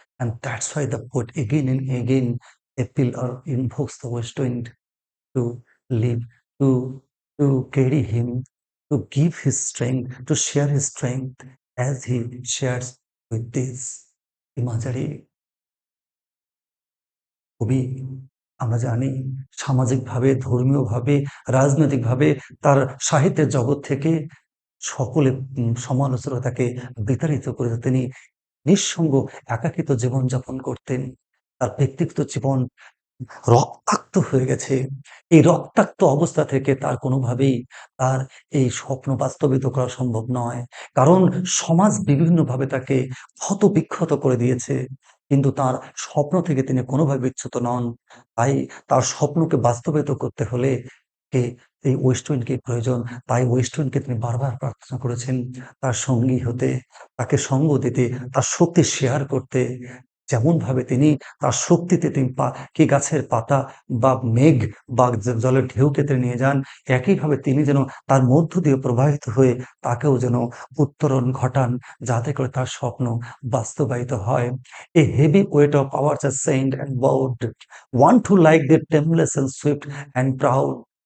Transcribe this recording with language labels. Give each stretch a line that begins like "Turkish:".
English: And that's why the poet again and again appeal or invokes the west wind to live, to carry him, to give his strength, to share his strength, as he shares with this imagery.
Bangla: কবি, আমরা জানি, সামাজিকভাবে, ধর্মীয়ভাবে, রাজনৈতিকভাবে তার সাহিত্যের জগৎ থেকে সকলে সমালোচনা তাকে বিতাড়িত করে। তিনি নিঃসঙ্গ একাকিত্ব জীবনযাপন করতেন। তার ব্যক্তিগত জীবন রক্তাক্ত হয়ে গেছে। এই রক্তাক্ত অবস্থা থেকে তার কোনোভাবেই তার এই স্বপ্ন বাস্তবিত করা সম্ভব নয়। কারণ সমাজ বিভিন্নভাবে তাকে ক্ষত-বিক্ষত করে দিয়েছে। কিন্তু তার স্বপ্ন থেকে তিনি কোনোভাবে বিচ্যুত নন। তাই তার স্বপ্নকে বাস্তবায়িত করতে হলে কে এই ওয়েস্ট উইন্ডকেই প্রয়োজন। তাই ওয়েস্ট উইন্ডকে তিনি বারবার প্রার্থনা করেছেন তার সঙ্গী হতে, তাকে সঙ্গ দিতে, তার শক্তি শেয়ার করতে। যেমনভাবে তিনি তার শক্তিতে তিনি কি গাছের পাতা বা মেঘ বা জলের ঢেউকে তিনি নিয়ে যান, একইভাবে তিনি যেন তার মধ্য দিয়ে প্রবাহিত হয়ে তাকেও যেন উত্তরণ ঘটান, যাতে করে তার স্বপ্ন বাস্তবায়িত হয়।
English: A heavy weight of hours has sained and bowed, one to like the tameless and swift and proud.